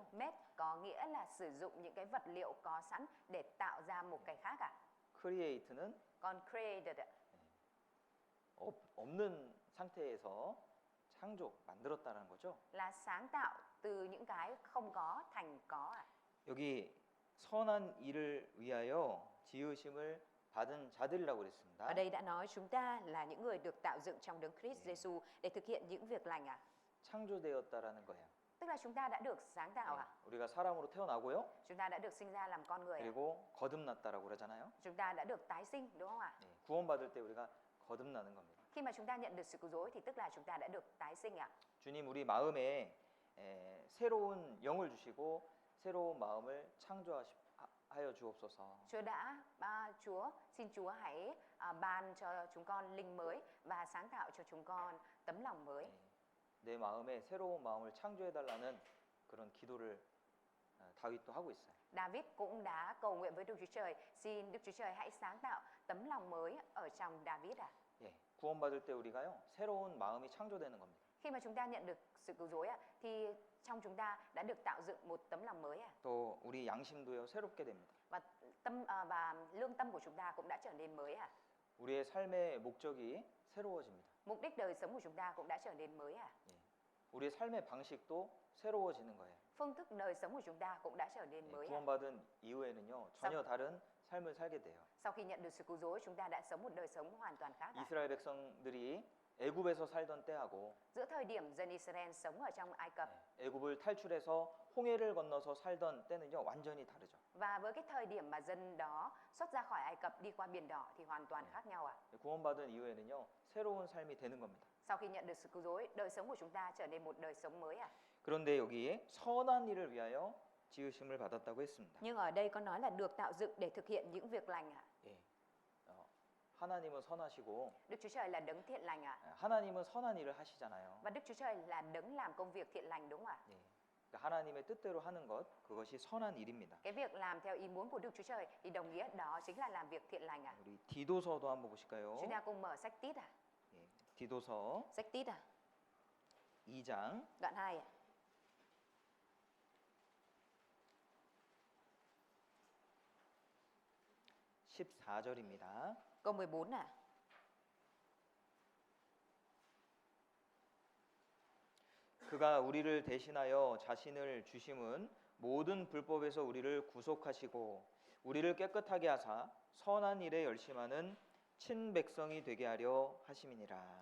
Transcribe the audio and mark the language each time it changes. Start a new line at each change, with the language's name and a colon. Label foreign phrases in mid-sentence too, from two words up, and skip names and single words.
Vietnamese: Made có nghĩa là sử dụng những cái vật liệu có sẵn để tạo ra một cái khác ạ.
Korean: create는
Vietnamese: Còn created ạ,
Korean: 없는 상태에서 창조, 만들었다는 거죠.
Vietnamese: là sáng tạo từ những cái không có thành có ạ.
Korean: 여기 선한 일을 위하여 지으심을 받은 자들이라고 그랬습니다.
Vietnamese: Ở đây đã nói chúng ta là những người được tạo dựng trong đấng Christ Giêsu để thực hiện những việc lành ạ.
Korean: 창조되었다라는 거예요.
Vietnamese: Tức là chúng ta đã được sáng tạo ạ.
Korean: 우리가 사람으로 태어나고요.
Vietnamese: Chúng ta đã được sinh ra làm con người ạ.
Korean: 그리고 거듭났다라고 그러잖아요.
Vietnamese: Chúng ta đã được tái sinh đúng không ạ?
Korean: 구원받을 때 우리가 거듭나는 겁니다.
Vietnamese: Khi mà chúng ta nhận được sự cứu rỗi thì tức là chúng ta đã được tái sinh ạ.
Korean: 주님 우리 마음에 새로운 영을 주시고 새로운 마음을 창조하여 주옵소서.
Vietnamese: Chúa xin Chúa hãy ban cho chúng con linh mới và sáng tạo cho chúng con tấm lòng mới.
Korean: 내 마음에 새로운 마음을 창조해 달라는 그런 기도를 다윗도 하고 있어요.
Vietnamese: David cũng đã cầu nguyện với Đức Chúa Trời, xin Đức Chúa Trời hãy sáng tạo tấm lòng mới ở trong David ạ.
Korean: 예, 구원받을 때 우리가요 새로운 마음이 창조되는 겁니다.
Vietnamese: Khi mà chúng ta nhận được sự cứu rỗi ạ, thì trong chúng ta đã được tạo dựng một tấm lòng mới ạ.
Korean: 또 우리 양심도요 새롭게 됩니다.
Vietnamese: Và lương tâm của chúng ta cũng đã trở nên mới ạ.
Korean: 우리의 삶의 목적이 새로워집니다.
Vietnamese: Mục đích đời sống của chúng ta cũng đã trở nên mới ạ.
Korean: 예, 우리의 삶의 방식도 새로워지는 거예요.
Vietnamese: Phương thức đời sống của chúng ta cũng đã trở nên
Korean: 예,
Vietnamese: mới ạ.
Korean: 구원받은 이후에는요 전혀 다른 삶을 살게 돼요.
Vietnamese: Sau khi nhận được sự cứu rỗi, chúng ta đã sống một đời sống hoàn toàn khác ạ.
Korean: 이스라엘 백성들이 애굽에서 살던 때하고
Vietnamese: Giữa thời điểm dân Israel sống ở trong Ai Cập
Korean: 애굽을 탈출해서 홍해를 건너서 살던 때는요 완전히 다르죠.
Vietnamese: và với cái thời điểm mà dân đó xuất ra khỏi Ai Cập đi qua biển đỏ thì hoàn toàn khác nhau ạ.
Korean: 구원받은 이후에는요 새로운 삶이 되는 겁니다.
Vietnamese: Sau khi nhận được sự cứu rỗi, đời sống của chúng ta trở nên một đời sống mới ạ.
Korean: 그런데 여기에 선한 일을 위하여 지으심을 받았다고 했습니다.
Vietnamese: Nhưng ở đây có nói là được tạo dựng để thực hiện những việc lành ạ.
Korean: 예, 하나님은 선하시고
Vietnamese: Đức Chúa Trời là đấng thiện lành ạ.
Korean: 하나님은 선한 일을 하시잖아요.
Vietnamese: Và Đức Chúa Trời là đấng làm công việc thiện lành đúng không ạ?
Korean: 예, 그러니까 하나님의 뜻대로 하는 것 그것이 선한 일입니다.
Vietnamese: Cái việc làm theo ý muốn của Đức Chúa Trời thì đồng nghĩa đó chính là làm việc thiện lành ạ.
Korean: 우리 디도서도 한번 보실까요?
Vietnamese: Chúng ta cùng mở sách Tít ạ.
Korean: 예, 디도서
Vietnamese: Sách Tít ạ.
Korean: 2장
Vietnamese: Đoạn 2 ạ.
Korean: 14절입니다.
Vietnamese: Câu 14 ạ.
Korean: 그가 우리를 대신하여 자신을 주심은 모든 불법에서 우리를 구속하시고 우리를 깨끗하게 하사 선한 일에 열심하는 친백성이 되게 하려 하심이니라.